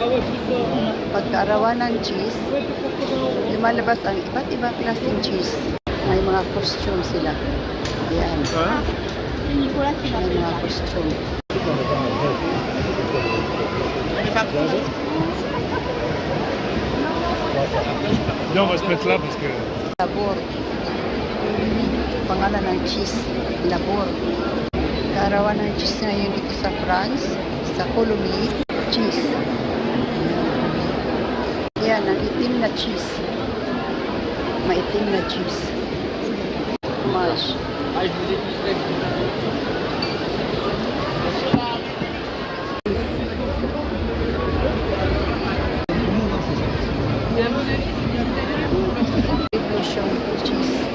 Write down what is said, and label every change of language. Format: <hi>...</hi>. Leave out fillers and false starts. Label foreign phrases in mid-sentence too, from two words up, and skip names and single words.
<tl>Pagkaarawan ng cheese, lumalabas ang iba't ibang klaseng cheese. May mga costume sila. Ayan. May mga costume.</tl> <fr>Viens, on va se mettre là parce que...</fr> <tl>Labor. Pangalan ng cheese, labor. Kaarawan ng cheese ngayon dito sa France, sa Coulommiers, cheese. Yan, ang itim na cheese. Maitim na cheese. Fromage.</tl> <en>Revolution cheese.</en>